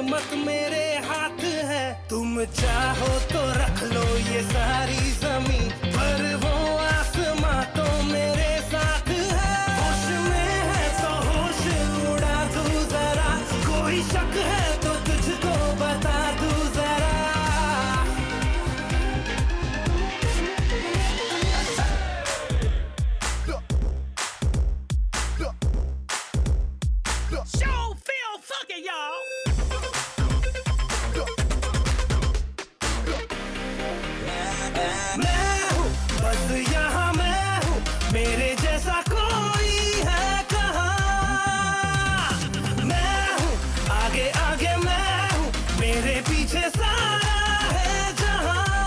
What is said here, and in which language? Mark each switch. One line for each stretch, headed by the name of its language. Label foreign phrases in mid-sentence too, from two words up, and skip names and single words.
Hindi: वक्त मेरे हाथ है, तुम चाहो तो रख लो ये सारी जमीन, पर वो आसमां तो मेरे साथ है। होश में है तो होश उड़ा दूं जरा, कोई शक है तो तुझको बता दूं जरा।
English: Show feel funky, y'all.
Hindi: मैं हूँ बस यहाँ मैं हूँ, मेरे जैसा कोई है कहाँ। मैं हूँ आगे आगे मैं हूँ, मेरे पीछे सारा है जहाँ।